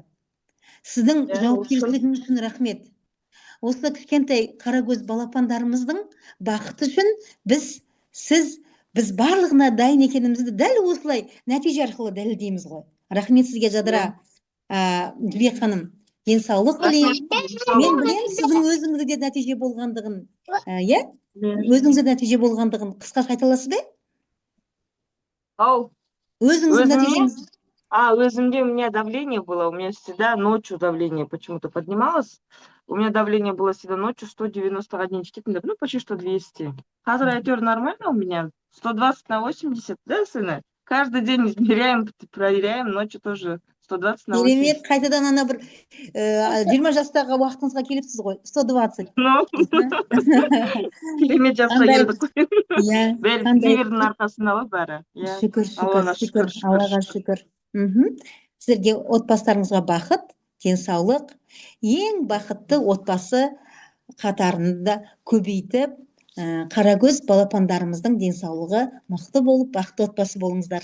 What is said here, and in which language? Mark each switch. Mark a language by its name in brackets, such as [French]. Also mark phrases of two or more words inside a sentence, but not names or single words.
[Kazakh] Сіздің жауапкершілігіңіз үшін рахмет. Осы кішкентай қарагөз балапандарымыздың бақыты үшін біз барлығына дайын екенімізді дәл осылай нәтиже арқылы дәлелдейміз ғой. Рахмет сізге, Жадыра. Жібек ханым. денсаулық тілеймін. Рахмет. Мен білемін сіздің өзіңізде нәтиже болғандығын. Иә? Өзіңізде нәтиже болғандығын қысқаша айта аласыз ба? Ау, Өзіңіздің Өзіме? нәтижеңіз. [Russian] Өзімде у меня давление было, у меня всегда ночью давление почему-то поднималось. У меня давление было всегда ночью 191 четверть, ну почти что 200. [Kazakh] Қазір әйтеуір [Russian] нормально у меня, 120 на 80, да, сына? Каждый день измеряем, проверяем, ночью тоже 120 на 80. [Kazakh] Керемет, қайтадан ана бір 20 жастағы уақытыңызға келіпсіз ғой, 120. Ну, керемет жасқа Қандай- келдік қой. Иә, Бәрі қандай ливердің арқасында ғой бәрі. Иә. шүкір, Аллаға шүкір, шүкір, Аллаға шүкір. шүкір. Сіздерге отбасыларыңызға бақыт, денсаулық, ең бақытты отбасы қатарында көбейтіп, қарагөз балапандарымыздың денсаулығы мықты болып, бақытты отбасы болыңыздар.